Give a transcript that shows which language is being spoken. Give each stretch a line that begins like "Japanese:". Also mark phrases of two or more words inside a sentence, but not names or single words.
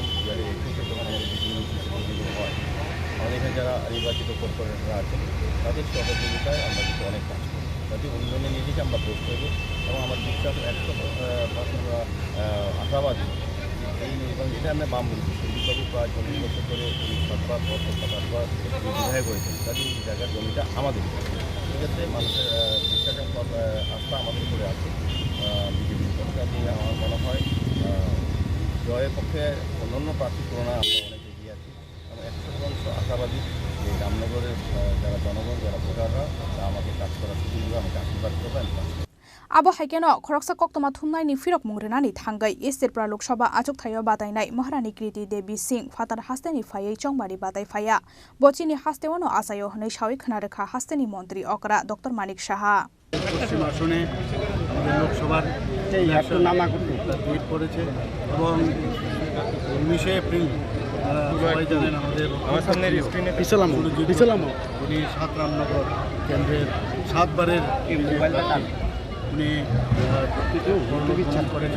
Bangla: 2021 যখন আমাদের বিজেপি হয় আমাদের এখানে যারা নির্বাচিত কর্পোরেটররা আছেন তাদের সহযোগিতায় আমরা কিন্তু অনেক কাজ করি তাদের উন্নয়নে নিয়ে যেতে আমরা প্রস্তুত হব এবং আমার বিশ্বাস 100% আমরা আশাবাদী এই নির্বাচন যেটা আমরা বাম বলছি সন্দীপবাবু প্রায় 40 বছর করে সরকার বিধায়ক করেছেন তাদের এই জায়গার জমিটা আমাদের সেক্ষেত্রে মানুষের বিশ্বাস এবং আস্থা আমাদের উপরে আছে বিজেপির পক্ষে আমার মনে হয় জয়ের পক্ষে অন্যান্য প্রার্থীর তুলনায় আমরা অনেক এগিয়ে আছি এবং 100% আশাবাদী যে রামনগরের যারা জনগণ যারা ভোটাররা তা আমাকে কাজ করার সুযোগ দেবে আমাকে আশীর্বাদ করবে
Kok Borok: Abo haikeno khoroksa koktoma thumnai ni firok mungrenani thangai East Tripura Lok Sabha Achuk Thayo batainai Maharani Kriti Devi Singh Fatar hasteni phaiei chongbari batai phaya Bochini hasteono asayo hnai shawi khana rekha hasteni Montri Okra Dr Manik Shaha
Bangla: পশ্চিম আসনে আমাদের লোকসভার ডেট পড়েছে এবং 19শে এপ্রিল সবাই জানেন আমাদের উনি 7 রামনগর কেন্দ্রের 7বারের উনি মনোনয়ন করেছেন।